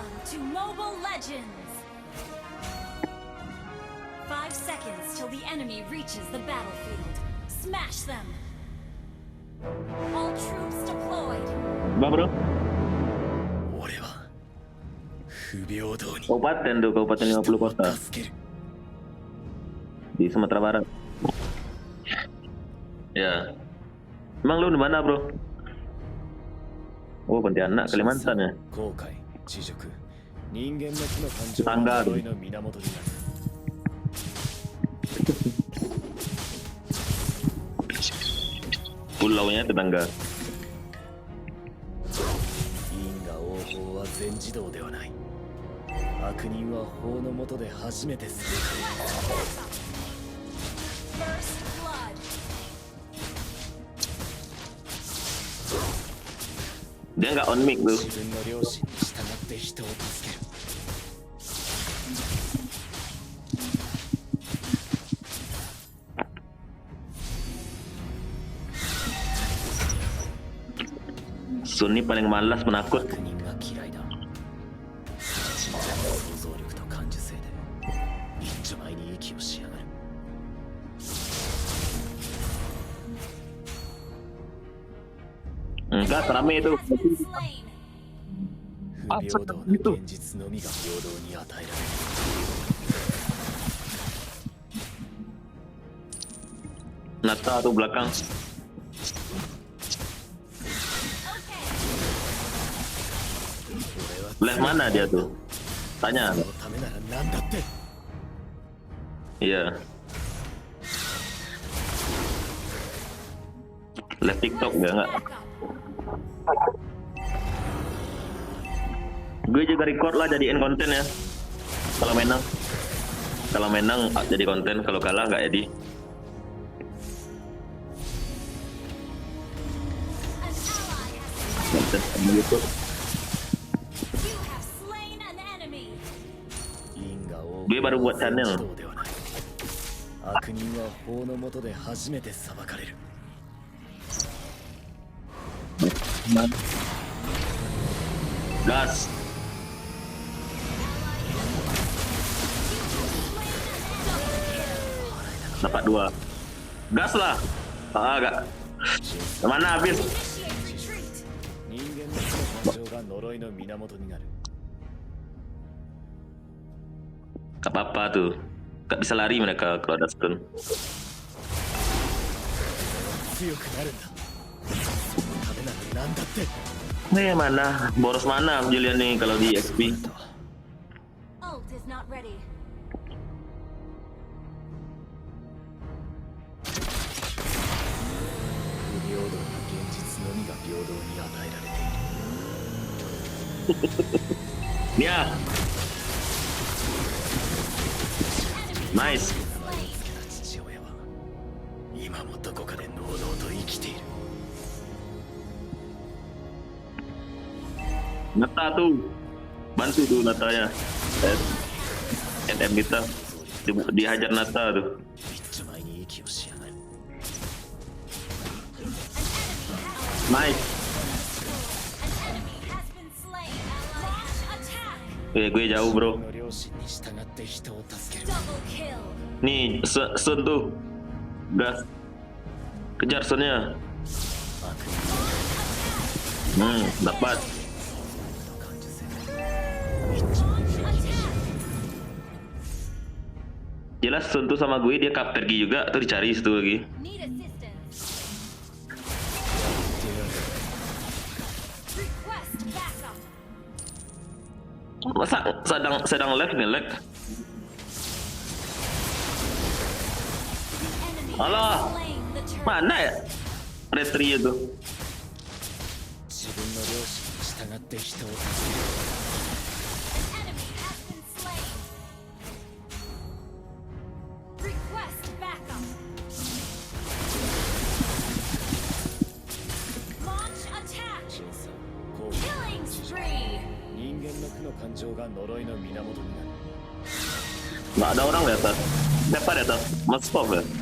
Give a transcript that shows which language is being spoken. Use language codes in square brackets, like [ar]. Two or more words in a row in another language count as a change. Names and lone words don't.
[en] to Mobile Legends! 5 seconds till the enemy reaches the battlefield. Smash them! All troops deployed! [id] Bah bro, [ja] 俺は不平等に [id] kabupaten tuh, kabupaten 50 kota [ja] 助ける [id] di Sumatera Barat. Ya, emang lu di mana bro? Oh Pontianak, Kalimantan ya. [ja] 後悔恥辱人間の負の感情 [id] Tetangga [ja] は [id] tuh. [ja] 呪いの源になる [id] Pulaunya tetangga. [ja] 因果応報は全自動ではない悪人は法の下で初めてする [en] First blood! [id] Dia nggak on mic tuh. [ja] 自分の良心に従って人を助ける [id] Sun ini paling malas, penakut. [ja] 悪人が嫌いだ信者の想像力と感受性で一丁前に息をしやがる [id] Enggak, rame itu. [en] Has been slain! [ja] 不平等な現実のみが平等に与えられる [id] Nata tuh belakang. Left mana dia tuh? Tanya. [ja] そのためなら何だって [id] Iya. Left TikTok dia nggak? Gue juga record lah, jadiin konten ya. Kalau menang, jadi konten. Kalau kalah nggak jadi. [en] An ally has [id] Konten sama YouTube. [en] You have slain an enemy! [ja] 因果応 [id] Gue baru [ja] 報 [id] buat [ja] は全 [id] channel. [ja] 自動ではない悪人は法の下で初めて裁かれる [id] Gas. Dapat 2. Gas lah. Ah, agak. Mana habis? [en] Initiate retreat! [ja] 人間の負の感情が呪いの源になる [id] Gak apa-apa tuh. Gak bisa lari mereka kalau ada stun. [ja] 強くなるんだそのためなら何だって [id] Mana? Boros mana Julian nih kalau di XP? [en] Ult is not ready. [ja] 不平等な現実のみが平等に与えられている [id] Dia. Nice. [ja] 名前を付けた父親は今もどこかで堂々と生きている [id] Nata tuh. Bantu tuh Natanya. NM kita. Dihajar Nata tuh. [ja] 一丁前に息をしやがる [id] Nice. [en] An enemy has been slain. Launch attack! [id] Gue jauh bro. [ja] の良心に従って人を助ける [en] Double kill! [id] Nih, Sun tuh. Gas. Kejar Sunnya. [ja] 悪人 [id] Dapat. [ja] の感受性で一丁前に [en] Attack! [id] Jelas Sun tuh sama gue dia pergi juga tuh dicari situ lagi. [en] Need assistance. Request backup. [id] Masa sedang lag nih lag. [en] The enemy [id] Alah. [en] has slain the turret. [id] Mana ya? Retri itu. [ja] 自分の良心に従って人を助ける [en] An enemy has been slain. Request backup. Launch attack. 審査公義 Killing spree. [ja] 人間の負の感情が呪いの源になる [id] Nggak ada orang di atas. Siapa di atas? Mas Pop ya?